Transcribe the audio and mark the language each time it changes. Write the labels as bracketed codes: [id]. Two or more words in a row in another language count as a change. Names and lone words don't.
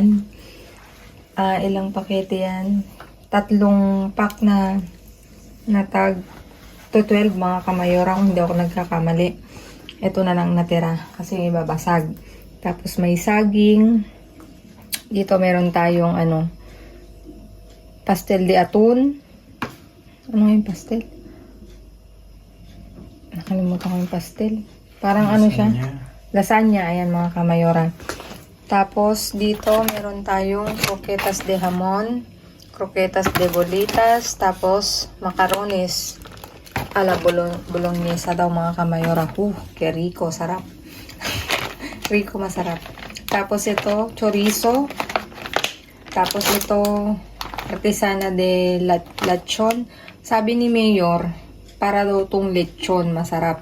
[tl] Ilang pakete yan. 3 pack na tag to 12 mga kamayora kung hindi ako nagkakamali. Ito na lang natira kasi may babasag. Tapos may saging. Dito meron tayong [es] pastel de atún. [tl] Ano yung pastel? Nakalimutan ko yung pastel. Parang siya? Lasagna. Ayan mga kamayora. Tapos dito meron tayong [es] croquetas de jamon, croquetas de bolitas, [tl] tapos [es] macarones a la bolognesa [tl] daw mga kamayora. [es] Que rico, [tl] sarap. Rico, masarap. Tapos ito, chorizo. Tapos ito, [es] artesana de lechon. [tl] Sabi ni Mayor, para daw tong lechon, masarap.